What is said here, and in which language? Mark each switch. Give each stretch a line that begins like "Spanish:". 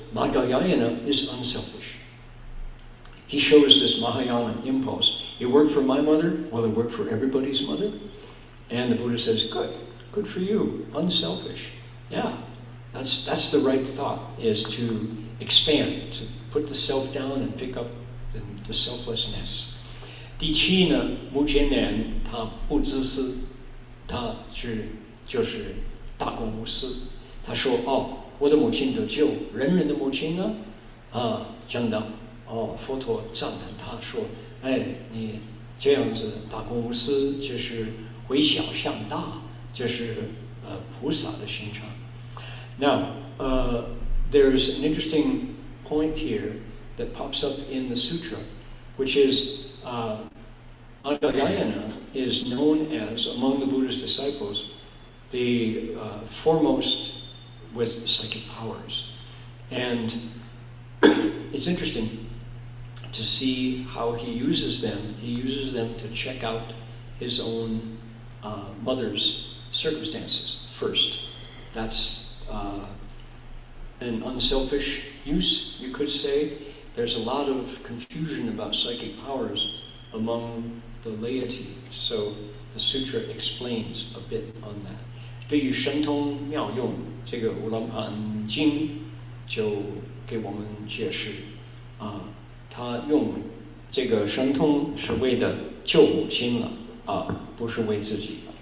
English: Madhyayana is unselfish. He shows this Mahayana impulse. It worked for my mother, well, it worked for everybody's mother. And the Buddha says, good for you, unselfish. Yeah, That's the right thought, is to expand, to put the self down and pick up the selflessness.
Chinese: 第七呢，目犍连他不自私，他就是大公无私。他说：“哦，我的母亲得救，人人的母亲呢，真的，佛陀赞叹他说，哎，你这样子大公无私，就是回小向大，就是菩萨的形象。”
English: Now, there's an interesting point here that pops up in the sutra, which is Advaita is known as, among the Buddha's disciples, the foremost with psychic powers. And it's interesting to see how he uses them. He uses them to check out his own mother's circumstances first. That's an unselfish use, you could say. There's a lot of confusion about psychic powers among the laity, so the sutra explains a bit on that.
Chinese: 对于神通妙用，这个《乌兰盘经》就给我们解释他用这个神通是为了救母亲了不是为自己。